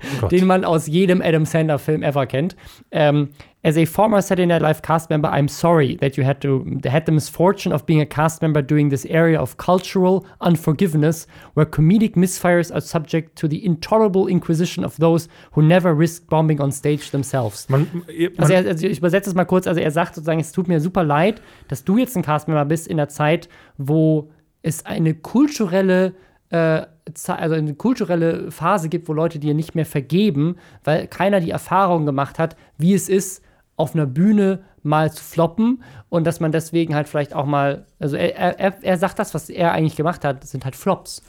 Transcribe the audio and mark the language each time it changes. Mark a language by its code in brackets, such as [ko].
[de] den man aus jedem Adam Sandler-Film ever kennt. [en] As a former Saturday Night Live cast member, I'm sorry that you had the misfortune of being a cast member during this area of cultural unforgiveness, where comedic misfires are subject to the intolerable inquisition of those who never risk bombing on stage themselves. [de] Ich übersetze es mal kurz. Also er sagt sozusagen, es tut mir super leid, dass du jetzt ein cast member bist in einer Zeit, wo es eine kulturelle Phase gibt, wo Leute dir nicht mehr vergeben, weil keiner die Erfahrung gemacht hat, wie es ist, auf einer Bühne mal zu floppen und dass man deswegen halt vielleicht auch mal, also er sagt das, was er eigentlich gemacht hat, sind halt Flops.